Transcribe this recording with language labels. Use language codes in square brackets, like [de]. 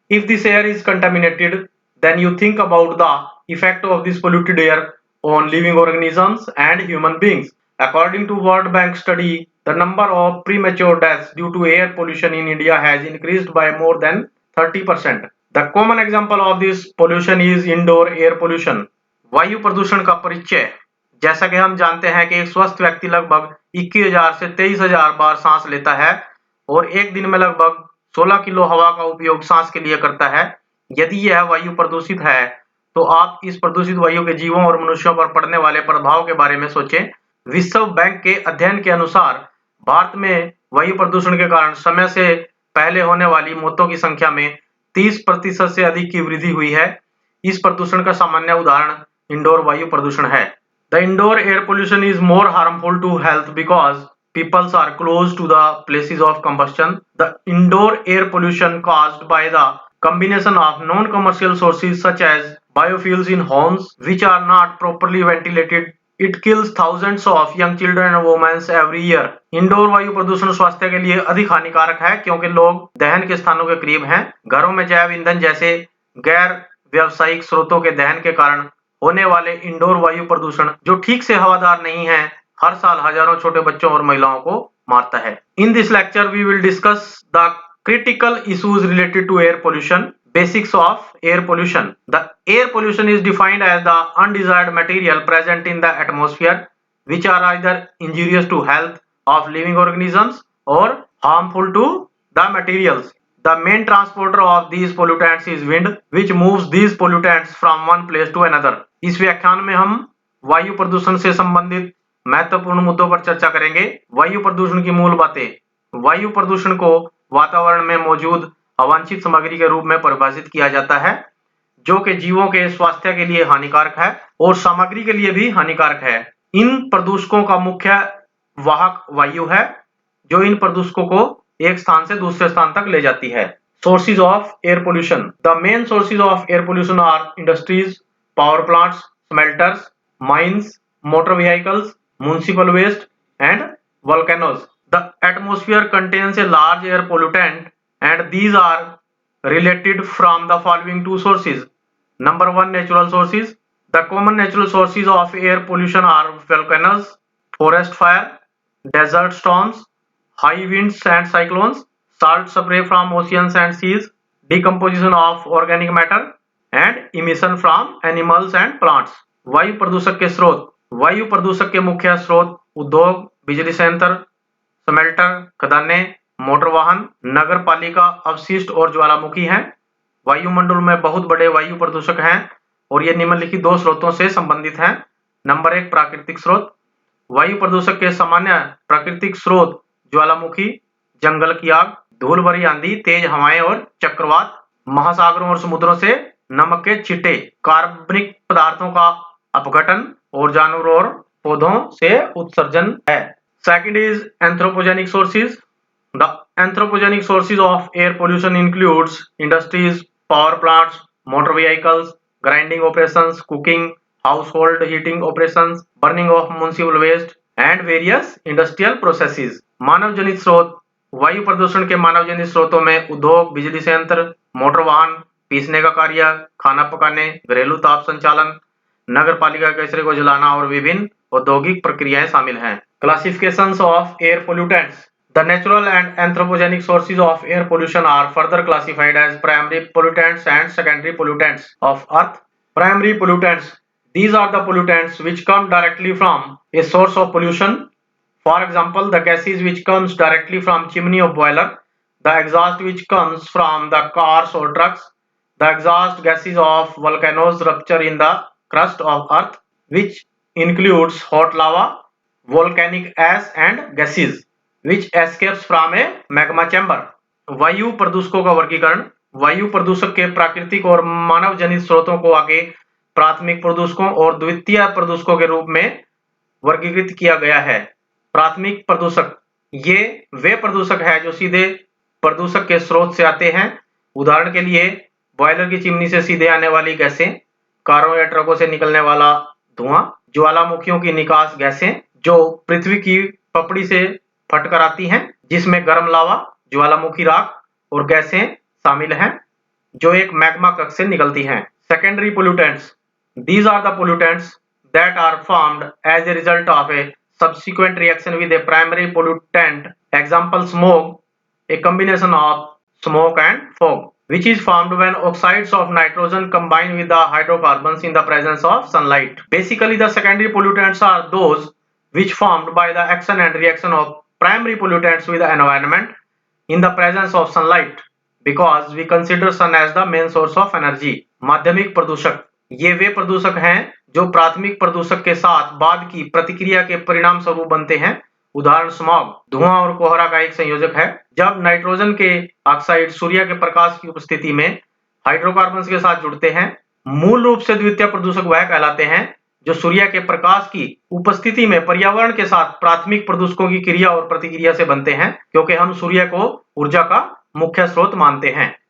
[en] If this air is contaminated, then you think about the effect of this polluted air on living organisms and human beings. According to World Bank study, the number of premature deaths due to air pollution in India has increased by more than 30%. The common example of this pollution is indoor air pollution. [hi] वायु प्रदूषण का परिचय। जैसा कि हम जानते हैं कि एक स्वस्थ व्यक्ति लगभग 21,000 से 23,000 बार सांस लेता है और एक दिन में लगभग 16 किलो हवा का उपयोग सांस के लिए करता है। यदि यह वायु प्रदूषित है तो आप इस प्रदूषित वायु के जीवों और मनुष्यों पर पड़ने वाले प्रभाव के बारे में सोचें। विश्व बैंक के अध्ययन के अनुसार भारत में वायु प्रदूषण के कारण समय से पहले होने वाली मौतों की संख्या में 30% से अधिक की वृद्धि हुई है। इस प्रदूषण का सामान्य उदाहरण इंडोर वायु प्रदूषण है। [en] The indoor air pollution is more harmful to health because people are close to the places of combustion. The indoor air pollution caused by the combination of non-commercial sources such as biofuels in homes which are not properly ventilated. It kills thousands of young children and women every year. [hi] Indoor वायु प्रदूषण स्वास्थ्य के लिए अधिक हानिकारक है क्योंकि लोग दहन के स्थानों के करीब हैं। घरों में जैव ईंधन जैसे गैर व्यावसायिक स्रोतों के दहन के कारण होने वाले इंडोर वायु प्रदूषण जो ठीक से हवादार नहीं है, हर साल हजारों छोटे बच्चों और महिलाओं को मारता है। [en] In this lecture we will discuss the critical issues related to air pollution. Basics of air pollution. The air pollution is defined as the undesired material present in the atmosphere which are either injurious to health of living organisms or harmful to the materials. The main transporter of these pollutants is wind, which moves these pollutants from one place to another. [hi] इस व्याख्यान में हम वायु प्रदूषण से संबंधित महत्वपूर्ण मुद्दों पर चर्चा करेंगे। वायु प्रदूषण की मूल बातें। वायु प्रदूषण को वातावरण में मौजूद अवांछित सामग्री के रूप में परिभाषित किया जाता है जो कि जीवों के स्वास्थ्य के लिए हानिकारक है और सामग्री के लिए भी हानिकारक है। इन प्रदूषकों का मुख्य वाहक वायु है जो इन प्रदूषकों को एक स्थान से दूसरे स्थान तक ले जाती है। [en] Sources of air pollution. The main sources of air pollution are industries, power plants, smelters, mines, motor vehicles, municipal waste and volcanoes. The atmosphere contains a large air pollutant and these are related from the following two sources. Number one, natural sources. The common natural sources of air pollution are volcanoes, forest fire, desert storms, high winds and cyclones, salt spray from oceans and seas, decomposition of organic matter and emission from animals and plants. [hi] वायु प्रदूषक के स्रोत। वायु प्रदूषक के मुख्य स्रोत उद्योग, बिजली संयंत्र, स्मेल्टर, खदानें, मोटर वाहन, नगर पालिका अपशिष्ट और ज्वालामुखी हैं। वायुमंडल में बहुत बड़े वायु प्रदूषक हैं और ये निम्नलिखित दो स्रोतों से संबंधित हैं। नंबर एक, प्राकृतिक स्रोत। वायु प्रदूषक के सामान्य प्राकृतिक स्रोत ज्वालामुखी, जंगल की आग, धूल भरी आंधी, तेज हवाएं और चक्रवात, महासागरों और समुद्रों से नमक के छिट्टे, कार्बनिक पदार्थों का अपघटन और जानवरों और पौधों से उत्सर्जन है। [en] Second is anthropogenic sources. The anthropogenic sources of air pollution includes industries, power plants, motor vehicles, grinding operations, cooking, household heating operations, burning of municipal waste and various industrial processes. [hi] मानव जनित स्रोत। वायु प्रदूषण के मानव जनित स्रोतों में उद्योग, बिजली संयंत्र, मोटर वाहन, पीसने का कार्य, खाना पकाने, घरेलू ताप संचालन, नगर पालिका कचरे को जलाना और विभिन्न औद्योगिक प्रक्रियाएं शामिल हैं। [en] Classifications of air pollutants. The natural and anthropogenic sources of air pollution are further classified as primary pollutants and secondary pollutants of earth. Primary pollutants. These are the pollutants which come directly from a source of pollution. For example, the gases which comes directly from chimney of boiler, the exhaust which comes from the cars or trucks, the exhaust gases of volcanoes rupture in the crust of earth, which includes hot lava, volcanic ash and gases which escapes from a magma chamber. [hi] वायु प्रदूषकों का वर्गीकरण। वायु प्रदूषक के प्राकृतिक और मानव जनित स्रोतों को आगे प्राथमिक प्रदूषकों और द्वितीय प्रदूषकों के रूप में वर्गीकृत किया गया है। प्राथमिक प्रदूषक ये वे प्रदूषक है जो सीधे प्रदूषक के स्रोत से आते हैं। उदाहरण के लिए बॉयलर की चिमनी से सीधे आने वाली गैसें, कारों या ट्रकों से निकलने वाला धुआं, ज्वालामुखियों की निकास गैसें जो पृथ्वी की पपड़ी से फटकर आती हैं, जिसमें गर्म लावा, ज्वालामुखी राख और गैसें शामिल हैं जो एक मैग्मा कक्ष से निकलती हैं। [en] Secondary pollutants, these are the pollutants that are formed as a result of a subsequent reaction with a primary pollutant. Example, smoke, a combination of smoke and fog, which is formed when oxides of nitrogen combine with the hydrocarbons in the presence of sunlight. Basically, the secondary pollutants are those which formed by the action and reaction of primary pollutants with the environment in the presence of sunlight, because we consider sun as the main source of energy. [hi] माध्यमिक प्रदूषक, ये वे प्रदूषक हैं जो प्राथमिक प्रदूषक के साथ बाद की प्रतिक्रिया के परिणाम स्वरूप बनते हैं। उदाहरण स्मॉग, धुआं और कोहरा का एक संयोजक है। जब नाइट्रोजन के ऑक्साइड सूर्य के प्रकाश की उपस्थिति में हाइड्रोकार्बन के साथ जुड़ते हैं, मूल रूप से द्वितीय प्रदूषक वह कहलाते हैं जो सूर्य के प्रकाश की उपस्थिति में पर्यावरण के साथ प्राथमिक प्रदूषकों की क्रिया और प्रतिक्रिया से बनते हैं, क्योंकि हम सूर्य को ऊर्जा का मुख्य स्रोत मानते हैं।